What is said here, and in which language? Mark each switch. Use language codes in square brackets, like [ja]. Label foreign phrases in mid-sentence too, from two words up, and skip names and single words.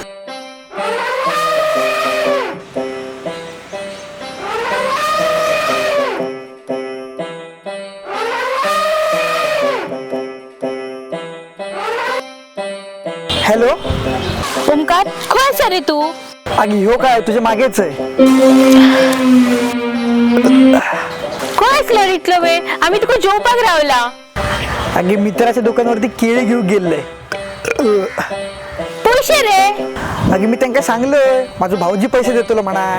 [kok] हॅलो ओमकार खंय आसा रे तू? [mr] आगी ह्यो काय तुझ्या मागेच आहे. [kok] खंय आसलो रे इतलो वेळ? आम्ही तुका जेवपाक रावला. [mr] आगी मित्राच्या दुकानावरती केळी घेऊन गेले. [kok] पैसे रे? [mr] आगी मी त्यांना सांगलं माझा भाऊजी पैसे देतो म्हणा.